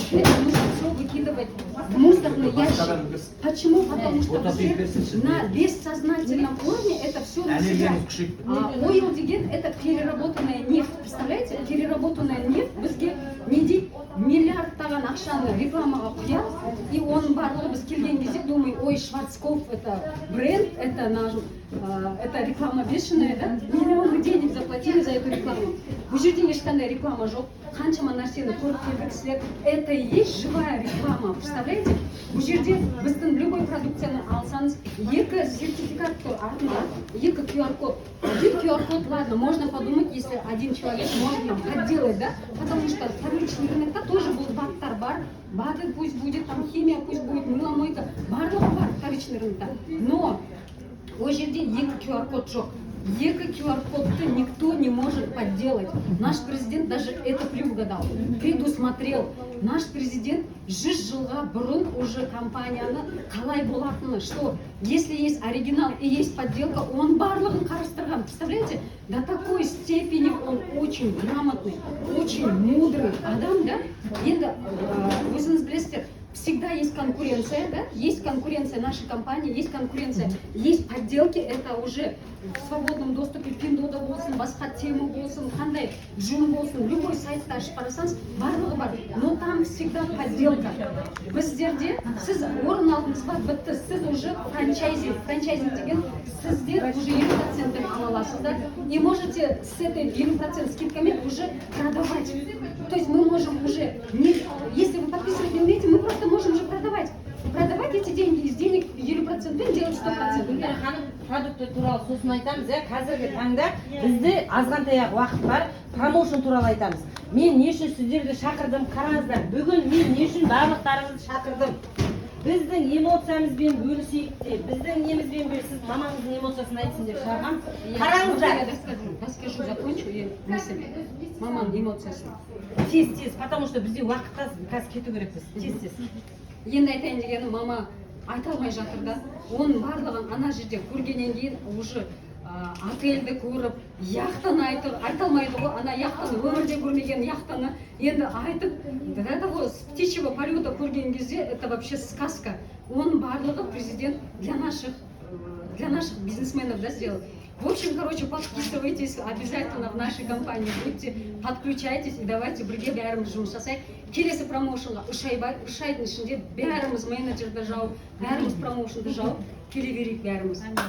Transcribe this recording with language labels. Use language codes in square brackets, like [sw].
[ru] Это нужно все выкидывать в мусорный ящик. Почему? Потому что на бессознательном уровне это все на себя. Ойл деген это переработанная нефть. Представляете? Переработанная нефть [kk] бізге не дейді? Миллиардтаған ақшаны рекламаға құяр, и оның барлығы біз келген кезде [ru] думай, ой, Шварцкопф это бренд, это реклама бешеная, да? Миллионы денег заплатили за эту рекламу. [kk] Бұл жерде ешқандай реклама жоқ, қаншама нәрсені көріп келді кісілер. [ru] Это и есть живая реклама, представляете? [kk] Бұл жерде біздің любой продукцияны алсаңыз, екі сертификат тұр артында, екі QR-код. [ru] Один QR-код, ладно, можно подумать, если один человек может подделать, да? Потому что вторичный рынокта тоже был баттар бар, БАДы пусть будет, там химия пусть будет, мыломойка, барлығы бар вторичный рынокта. [kk] Но ол жерде екі QR-код жоқ. Екі QR-кодты [ru] никто не может подделать. Наш президент даже это предугадал, предусмотрел. [kk] Наш президент 100 жылға бұрын уже компанияны қалай болатыны, [ru] что если есть оригинал и есть подделка, [kk] он барлығын қарастырған. [ru] Представляете? До такой степени он очень грамотный, очень мудрый адам, да? [kk] Енді өзіңіз білесіздер, [ru] всегда есть конкуренция, да? Есть конкуренция нашей компании, есть конкуренция, есть подделки, это уже в свободном доступе, [kk] Пиндода болсын, басқа тема болсын, қандай жөн болсын, любой сайтта ашып қарасаңыз, барлығы бар. [ru] Но там всегда подделка. [kk] Біздерде сіз орын алдыңыз ба, бітті, сіз уже франчайзинг деген, сіздер уже 50% ала аласыздар, [ru] и можете с этой 50% скидками уже продавать. То есть мы можем уже, если вы подписывать не умеете, мы просто можем уже продавать. Продавать эти деньги, из денег 50% делать 100%. [kk] Гүлнәр ханым, продукты туралы сосын айтамыз, қазіргі таңда бізде азғантай уақыт бар, промоушен туралы айтамыз. Мен не үшін сіздерді шақырдым, қараңыздар. Бүгін мен не үшін барлықтарыңызды шақырдым. Біздің эмоциямызбен бөлісейік деп, біздің немізбен бөлісіп, мамаңыздың эмоциясын айтсын деп шақырғам. Қараңыздар. [ru] Расскажу, закончу и мысль. [kk] Маманың эмоциясын. Тез, [ru] потому что [kk] бізде уақытта қазір кету керекпіз. Тез. Енді айтайын дегенім, мама айта алмай жатыр да. Оның барлығын ана жерде көргеннен кейін уже отельді көріп, яхтаны айта алмайды ғой, ана яхтаны өмірде көрмеген яхтаны енді айтып, это ғой [ru] с птичьего полета [kk] көрген кезде [ru] это вообще сказка. [kk] Оның барлығы [ru] президент для наших бизнесменов, да, сделал. В общем, короче, подписывайтесь обязательно в нашей компании, будьте, подключайтесь и давайте [kk] бірге бәріміз жұмыс жасайық. Келесі промоушенға 3 айдың ішінде бәріміз менеджерді жауып, бәріміз промоушенді жауып, келе берейік бәріміз.